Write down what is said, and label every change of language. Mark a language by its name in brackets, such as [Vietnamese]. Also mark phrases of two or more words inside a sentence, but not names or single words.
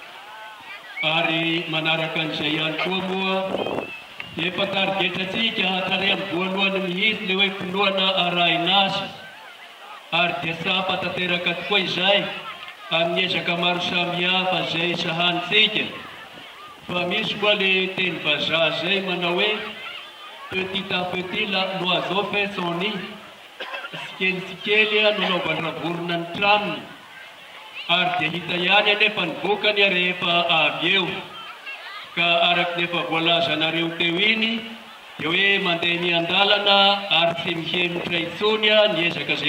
[Malagasy] Ary manaraka an'izay ihany koa moa efa tarigetratsika hatrary amin'ny voalohany mihitsy le hoe filoana arahin'asa ary dia tsapa tanteraka tokoa izay amin'ny ezaka maro samihafa izay sahanitsika. Fa misy koa le teny vazaha zay manao hoe [French] petit à petit l'oiseau fait son nid, [Malagasy] sikely no naovandravorona ny tranony ary dia hita ihany anefa ny bokany rehefa avy eo. Ka araky nefa voalaza anareo teo iny dia hoe mandeha miandalana ary tsy mihemitra intsony ny ezaka izay